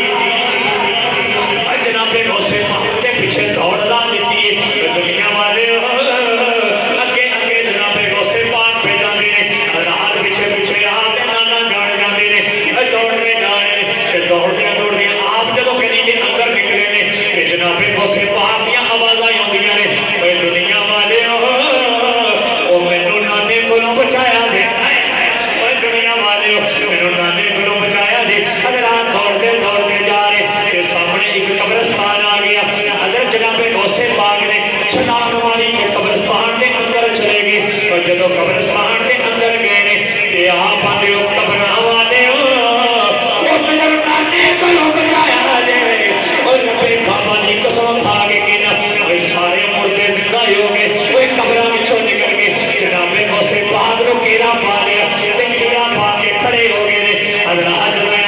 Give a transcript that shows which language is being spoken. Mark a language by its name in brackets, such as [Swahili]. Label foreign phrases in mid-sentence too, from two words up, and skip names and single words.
[Punjabi] جناب غوث کے پیچھے دوڑ لا دیتی ہے دنیا والے اگے اگے جناب غوث پاک پہ جاندے نے حضرات پیچھے پیچھے آپ کے نانا جان جاندے نے دوڑ کے جانے دوڑ دیا آپ جدوں گلی کے اندر نکلے نے کہ جناب غوث پاک دیاں آوازاں آندیاں نے اے دنیا والے او مینوں نانے کولوں بچایا دے اے دنیا والے مینوں نانے کولوں بچایا دے حضرات دوڑ کے جا رہے تے سامنے ایک قبرستان آ گیا حضرت جناب غوث پاک نے چھلانگ ماری کے قبرستان کے اندر چلے گئے اور جدوں قبرستان کے اندر گئے نے تے آپ آندے قبراں والے او مینوں نانے کولوں بچایا دے اور رب کعبہ دی قسم کھا کے کہنا اے سارے مردے زندہ ہو گئے وہ قبراں وچوں نکل گئے جناب غوث پاک نو گھیرا پا لیا تے گھیرا پا کے کھڑے ہو گئے نے حضرات میں